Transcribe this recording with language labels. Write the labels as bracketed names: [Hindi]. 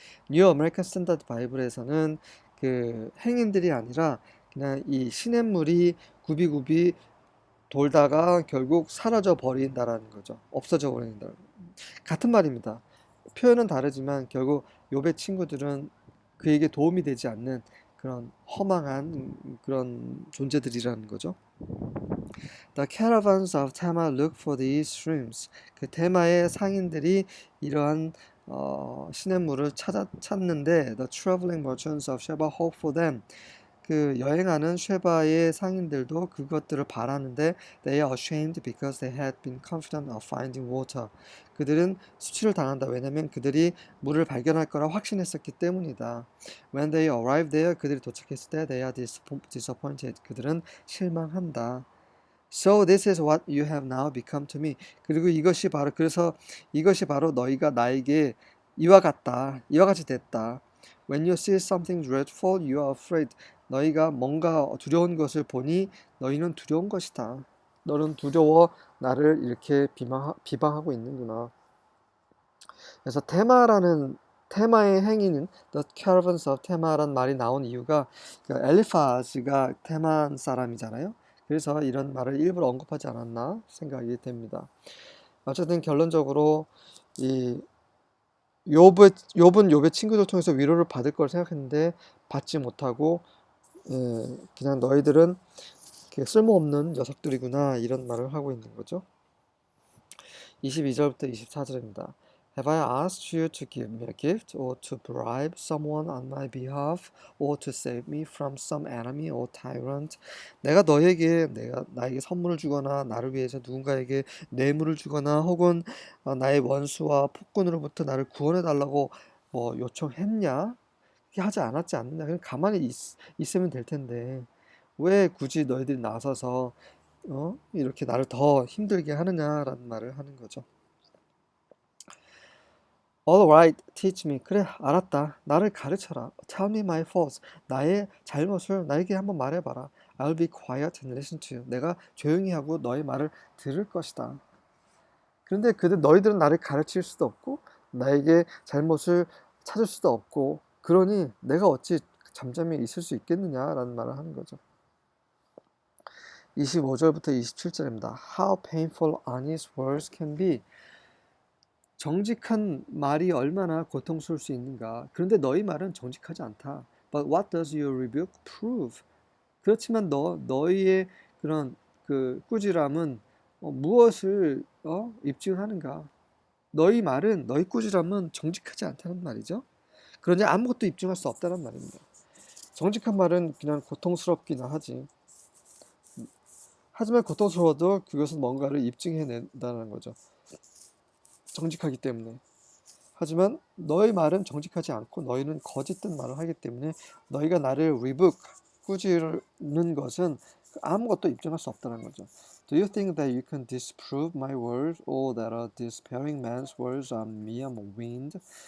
[Korean] 뉴 아메리칸 스탠다드 바이블에서는 그 행인들이 아니라 그냥 이 시냇물이 굽이굽이 돌다가 결국 사라져 버린다라는 거죠. 없어져 버린다. 같은 말입니다. 표현은 다르지만 결국 욥의 친구들은 그에게 도움이 되지 않는 그런 허망한 그런 존재들이라는 거죠. [English] The caravans of Tema look for these streams. [Korean] 그 테마의 상인들이 이러한 시냇물을 찾는데 [English] the traveling merchants of Sheba hope for them. [Korean] 그 여행하는 쉐바의 상인들도 그것들을 바라는데 [English] they are ashamed because they had been confident of finding water. [Korean] 그들은 수치를 당한다. 왜냐하면 그들이 물을 발견할 거라 확신했었기 때문이다. When they arrived there, 그들이 도착했을 때 they are disappointed. 그들은 실망한다. [English] So this is what you have now become to me. [Korean] 그리고 그래서 이것이 바로 너희가 나에게 이와 같이 됐다. [English] When you see something dreadful, you are afraid. [Korean] 너희가 뭔가 두려운 것을 보니 너희는 두려운 것이다. 너는 두려워 나를 이렇게 비방하고 있는구나. 그래서 테마의 행위는 [English] The Caravans of [Korean] 테마란 말이 나온 이유가 엘리파즈가 테만 사람이잖아요. 그래서 이런 말을 일부러 언급하지 않았나 생각이 됩니다. 어쨌든 결론적으로 이 욥은 욥의 친구들 통해서 위로를 받을 걸 생각했는데 받지 못하고 그냥 너희들은 쓸모없는 녀석들이구나 이런 말을 하고 있는 거죠. 22절부터 24절입니다. [English] Have I asked you to give me a gift or to bribe someone on my behalf or to save me from some enemy or tyrant? [Korean] 내가 나에게 선물을 주거나 나를 위해서 누군가에게 뇌물을 주거나 혹은 나의 원수와 폭군으로부터 나를 구원해 달라고 뭐 요청했냐? 하지 않았지 않느냐? 그냥 가만히 있으면 될 텐데 왜 굳이 너희들이 나서서 이렇게 나를 더 힘들게 하느냐라는 말을 하는 거죠. [English] All right, teach me. [Korean] 그래, 알았다. 나를 가르쳐라. [English] Tell me my faults. [Korean] 나의 잘못을 나에게 한번 말해봐라. [English] I'll be quiet and listen to you. [Korean] 내가 조용히 하고 너의 말을 들을 것이다. 그런데 너희들은 나를 가르칠 수도 없고 나에게 잘못을 찾을 수도 없고 그러니 내가 어찌 잠잠히 있을 수 있겠느냐라는 말을 하는 거죠. 25절부터 27절입니다. [English] How painful honest words can be. [Korean] 정직한 말이 얼마나 고통스러울 수 있는가. 그런데 너희 말은 정직하지 않다. [English] But what does your rebuke prove? [Korean] 그렇지만 너희의 그런 그 꾸지람은 무엇을 입증하는가? 너희 꾸지람은 정직하지 않다는 말이죠. 그러니 아무것도 입증할 수 없다는 말입니다. 정직한 말은 그냥 고통스럽기나 하지. 하지만 고통스러워도 그것은 뭔가를 입증해낸다는 거죠. 정직하기 때문에. 하지만 너의 말은 정직하지 않고 너희는 거짓된 말을 하기 때문에 너희가 나를 rebuke, 꾸지르는 것은 아무것도 입증할 수 없다는 거죠. [English] Do you think that you can disprove my words or that a despairing man's words are mere wind?